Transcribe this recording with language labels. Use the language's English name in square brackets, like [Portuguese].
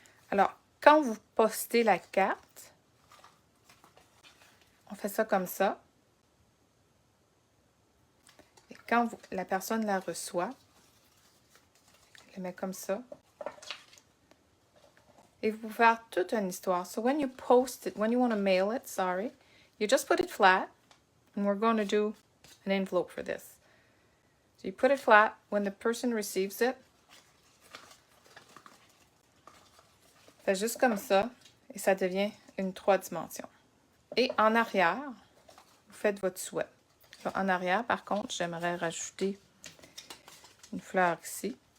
[French] Alors, quand vous postez la carte, on fait ça comme ça. Et quand la personne la reçoit, elle la met comme ça. Et vous pouvez faire toute une histoire. [English] So when you post it, when you want to mail it, sorry, you just put it flat. And we're going to do an envelope for this. So you put it flat. When the person receives it, [French] fait juste comme ça. Et ça devient une 3 dimensions. Et en arrière, vous faites votre souhait. Là, en arrière, par contre, j'aimerais rajouter une fleur ici.